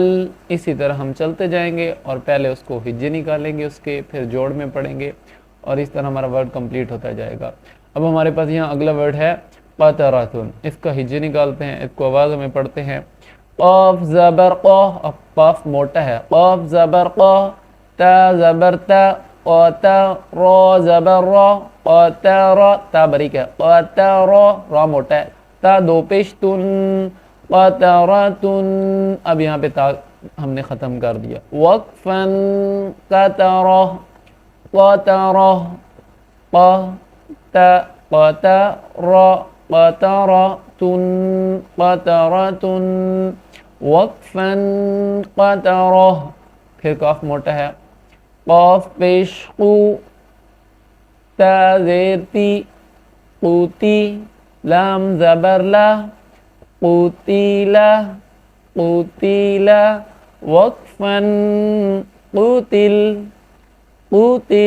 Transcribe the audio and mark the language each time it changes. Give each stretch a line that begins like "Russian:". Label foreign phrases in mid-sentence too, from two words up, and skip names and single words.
Urdu: اسی طرح ہم چلتے جائیں گے اور پہلے اس کو ہجے نکالیں گے، اس کے پھر جوڑ میں پڑھیں گے، اور اس طرح ہمارا
English: word complete
Urdu: ہوتا جائے گا۔ اب ہمارے پاس یہاں اگلا ورڈ ہے قطراتن، اس کا ہجے نکالتے ہیں، اس کو آواز میں پڑھتے ہیں، قاف زبر قا، اب قاف موٹا ہے، قاف زبر قا، تا زبر تا، قاتا، را زبر را، قاتارا، تا بریک ہے، قاتارا، را موٹا ہے، تا دو پیش تن، قطراتن۔ اب یہاں پہ تا ہم نے ختم کر دیا، وقفاً قطرہ، قطرہ، قطرہ، قطراتن، قطراتن، وقفاً قطرہ۔ پھر قاف موٹا ہے، قاف پیش قو، تا زیر تی، قوتی، لام زبر لا، قوتیلا، قوتیلا، وقفاً قوتل، قوتل۔